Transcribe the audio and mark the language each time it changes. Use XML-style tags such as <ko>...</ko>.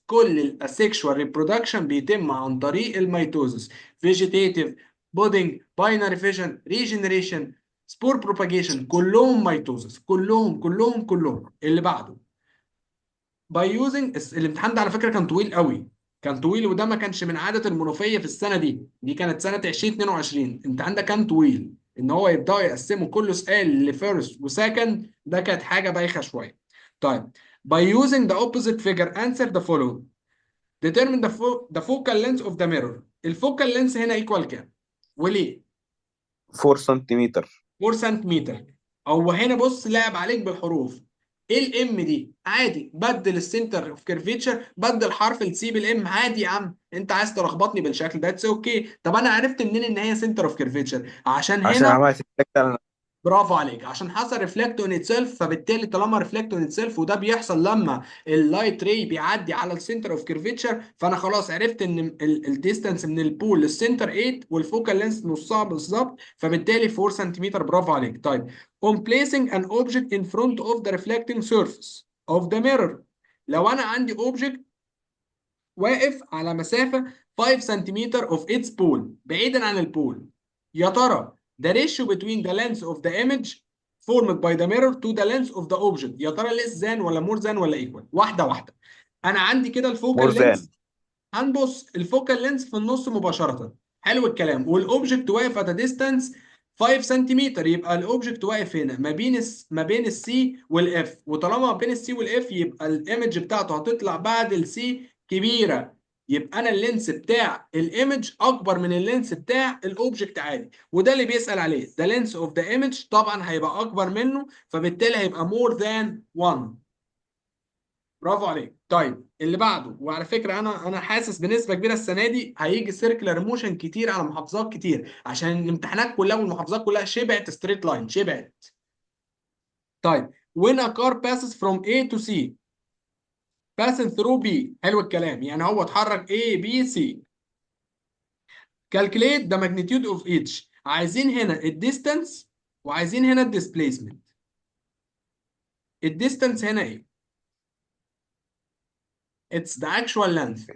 <ar>كل</ar> <en>الاسexual reproduction</en> <ar>بيتم عن طريق الميتوزس.</ar> <en>vegetative، budding، binary fission، regeneration، spore propagation،</en> <ar>كلهم ميتوزس، كلهم كلهم كلهم. اللي بعده باي يوزنج. الامتحان ده على فكره كان طويل قوي، كان طويل، وده ما كانش من عاده المنوفيه في السنه دي كانت سنه 2022. الامتحان ده كان طويل، ان هو يبداوا يقسموا كل سؤال لفيرست وسكند، ده كانت حاجه بايخه شويه.</ar> <en>طيب by using the opposite figure answer the following. determine the focal length of the mirror.</en> <ar>الفوكال لينس هنا ايكوال كام وليه؟ 4 سنتيمتر. 4 سنتيمتر. هو هنا بص لعب عليك بالحروف. ايه الام دي؟ عادي بدل السنتر اوف كيرفيتشر، بدل حرف السي بالام عادي يا عم، انت عايز تلخبطني بالشكل ده</ar> <en>It's okay.</en> <ar>طب انا عرفت منين ان هي سنتر اوف كيرفيتشر؟ عشان عشان هنا عملت الفكرة على. برافو عليك، عشان حصل</ar> <en>reflect on itself,</en> <ar>فبالتالي طالما ريفلكت اون اتسيلف وده بيحصل لما اللايت راي بيعدي على السنتر اوف كيرفيتشر، فانا خلاص عرفت ان الديستانس من البول للسنتر 8 والفوكال لينس نصها بالظبط، فبالتالي 4 سنتيمتر. برافو عليك. طيب</ar> <en>on placing an object in front of the reflecting surface of the mirror.</en> <ar>لو انا عندي object واقف على مسافة 5 سنتيمتر</ar> <en>of its pole،</en> <ar>بعيدا عن البول، يا ترى</ar> <en>the ratio between the length of the image formed by the mirror to the length of the object</en> <ar>يا ترى</ar> <en>less than</en> <ar>ولا</ar> <en>more than</en> <ar>ولا equal؟ واحدة واحدة. أنا عندي كده الفوكال مورزان. لينس، هنبص الفوكال لينس في النص مباشرة. حلو الكلام. والاوبجكت واقف</ar> <en>at a distance</en> <ar>5 سنتيمتر، يبقى الاوبجكت واقف هنا ما بين السي والاف، وطالما ما بين السي والاف يبقى الايمج بتاعته هتطلع بعد السي كبيرة، يبقى انا اللينس بتاع الايمج اكبر من اللينس بتاع الاوبجكت عادي، وده اللي بيسأل عليه.</ar> <en>the length of the image</en> <ar>طبعا هيبقى اكبر منه، فبالتالي هيبقى</ar> <en>more than 1.</en> <ar>برافو عليك. طيب اللي بعده، وعلى فكره انا حاسس بنسبه كبيره السنه دي هيجي سيركلر موشن كتير على محافظات كتير، عشان الامتحانات كلها والمحافظات كلها شبعت ستريت لاين، شبعت.</ar> <en>طيب when a car passes from A to C passing through B.</en> <ar>حلو الكلام، يعني هو اتحرك A B C.</ar> <en>calculate the magnitude of each.</en> <ar>عايزين هنا الديستانس وعايزين هنا الديسبيسمنت. الديستانس هنا ايه؟</ar> <en>It's the actual length.</en> <ar>هي</ar>